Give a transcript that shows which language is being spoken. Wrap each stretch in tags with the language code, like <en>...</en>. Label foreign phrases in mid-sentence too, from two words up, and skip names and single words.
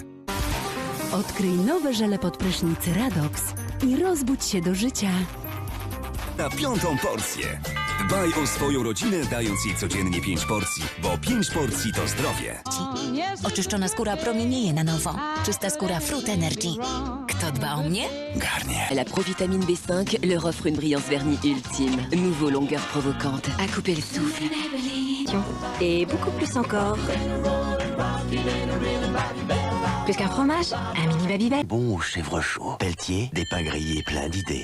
<pl>Odkryj nowe żele pod prysznic Radox i rozbudź się do życia. Na 5. porcję. Dbaj o swoją rodzinę, dając jej codziennie 5 porcji, bo 5 porcji to zdrowie. Oczyszczona skóra promienieje na nowo. Czysta skóra Fruit Energy. Kto dba o mnie? Garnier.</pl> <fr>La provitamine B5 leur offre une brillance vernie ultime. Nouveau longueur provocante. À couper le souffle. Et beaucoup plus encore. Plus qu'un fromage, un mini Babybel. Bon au chèvre chaud, pelletier, des pains grillés plein d'idées.</fr>